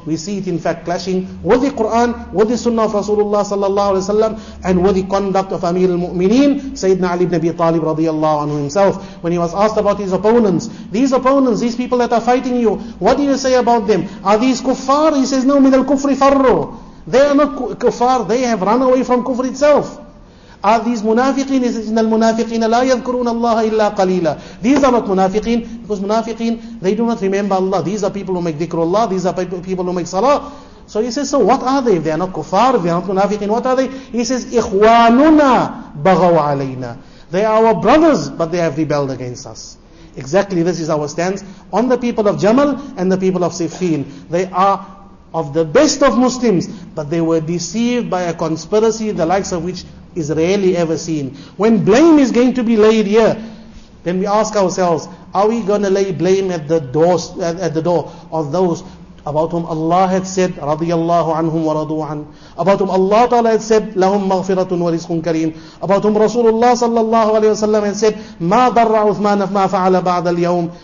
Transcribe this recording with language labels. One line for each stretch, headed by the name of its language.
English: We see it in fact clashing with the Quran, with the Sunnah of Rasulullah sallallahu alaihi wasallam, and with the conduct of Amir al-Mu'mineen, Sayyidina Ali ibn Abi Talib radiyallahu anhu himself, when he was asked about his opponents. These opponents, these people that are fighting you, what do you say about them? Are these kuffar? He says, no,
Arabic: min al-kufri farru.
English: They are not kuffar, they have run away from kufr itself. Are these munafiqeen? He says,
Arabic: إِنَّ الْمُنَافِقِينَ لَا يَذْكُرُونَ اللَّهَ إِلَّا قَلِيلًا.
English: These are not munafiqeen, because munafiqeen, they do not remember Allah. These are people who make dhikrullah, these are people who make salah. So he says, so what are they? If they are not kuffar, if they are not munafiqeen, what are they? He says,
Arabic: إِخْوَانُنَا بَغَوْا عَلَيْنَا.
English: They are our brothers, but they have rebelled against us. Exactly this is our stance on the people of Jamal and the people of Siffin. They are of the best of Muslims, but they were deceived by a conspiracy the likes of which is rarely ever seen. When blame is going to be laid here, then we ask ourselves, are we going to lay blame at the door of those about whom Allah had said,
Arabic: radiyallahu anhum wa radu an,
English: about whom Allah Ta'ala had said,
Arabic: lahum maghfiratun wa rizqun kareem,
English: about whom Rasulullah sallallahu alayhi wa sallam had said,
Arabic: ma darra Uthman ma fa'ala ba'da al-yawm.